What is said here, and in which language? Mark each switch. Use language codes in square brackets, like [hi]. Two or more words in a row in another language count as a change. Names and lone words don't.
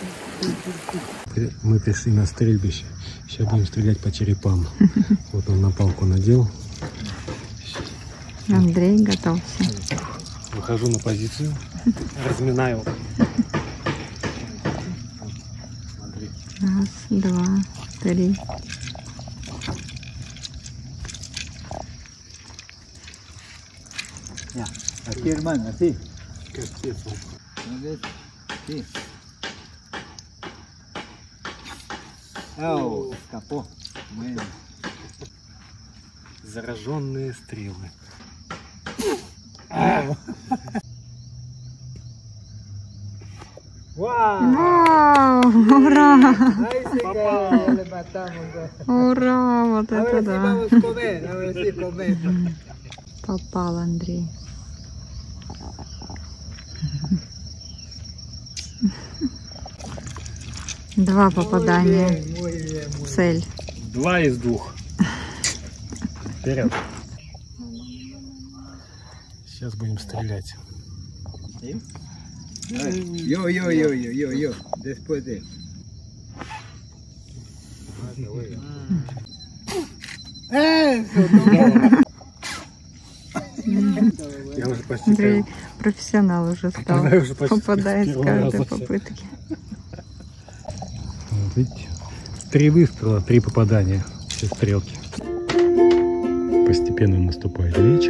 [ru] Мы пришли на стрельбище. Сейчас будем стрелять по черепам. Вот он на палку надел. Андрей готовься. Выхожу на позицию, разминаю. Раз, два, три. [es] Ya, aquí hermano, así. [ru] Капец. [es] Sí. Oh, escapó. Bueno. [ru] Зараженные стрелы. Вау! Ура! [es] Ahí sí que ya le matamos. [ru] Ура! Вот [es] A [ru] это [es] ver si [ru] да! [es] vamos a comer, a ver si comemos. [ru] Попал Андрей. Два попадания [es] Muy bien, [ru] в [es] muy [ru] цель. 2 из 2. Вперед. Сейчас будем стрелять. [es] bien. A ver, yo. Después de. Eso, [ru] Я уже почти Андрей профессионал уже стал. попадаю уже почти Попадает с первого каждой раза. попытки. Вот видите, 3 выстрела, 3 попадания. Все стрелки. Постепенно наступает вечер.